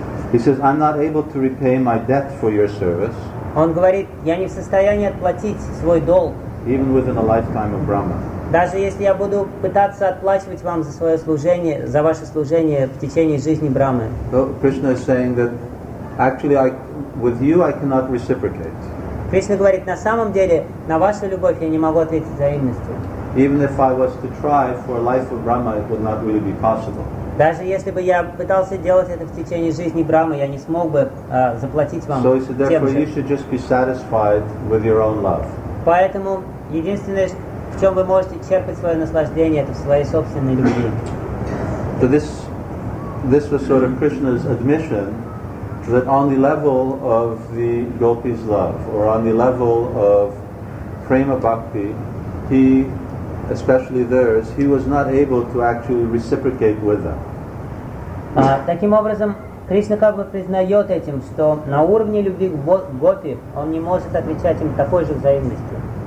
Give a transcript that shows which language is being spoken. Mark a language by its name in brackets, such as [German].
[English] He says, I'm not able to repay my debt for your service. [Russian] Он говорит, я не в состоянии отплатить свой долг. [English] Even within a lifetime of Brahma. [Russian] Даже если я буду пытаться отплачивать вам за свое служение, за ваше служение в течение жизни Брахмы. [English] So Krishna is saying that actually with you I cannot reciprocate. [Russian] Кришна говорит, на самом деле, на вашу любовь я не могу ответить взаимностью. [English] Even if I was to try for a life of Brahma, it would not really be possible. [Russian] Даже если бы я пытался делать это в течение жизни Брахмы, я не смог бы заплатить вам. [English] So he said, therefore you should just be satisfied with your own love. [Russian] Поэтому единственное, в чем вы можете черпать свое наслаждение, это в своей собственной любви. [English] So this was sort of Krishna's admission that on the level of the gopis' love, or on the level of prema bhakti, he, especially theirs, he was not able to actually reciprocate with them. [Russian] Таким образом, Кришна как бы признает этим, что на уровне любви к гопи он не может отвечать им такой же взаимностью.